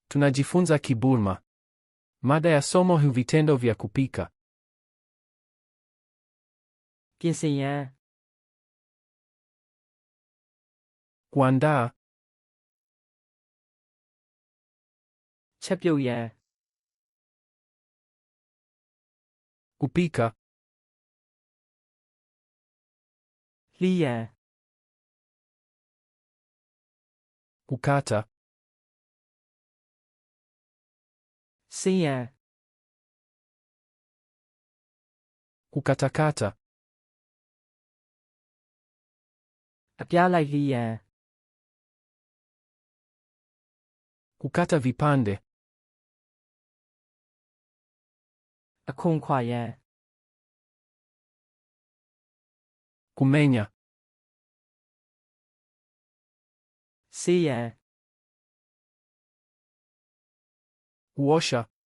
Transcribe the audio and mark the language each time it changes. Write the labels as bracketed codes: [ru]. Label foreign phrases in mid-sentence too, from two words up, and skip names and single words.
[sw] Tunajifunza Kiburma. Mada ya somo hu vitendo vya kupika. [my] ပြင်ဆင်ရန် [sw] Kuandaa, [my] ချက်ပြုတ်ရန် [sw] kupika, [my] လှီးရန် [sw] kukata, [my] ဆင်းရန် [sw] kukatakata, [my] အပြားလိုက်လှီးရန် [sw] kukata vipande, [my] အခွန်ခွာရန် [sw] kumenya, [my] ဆေးရန် [sw] kuosha,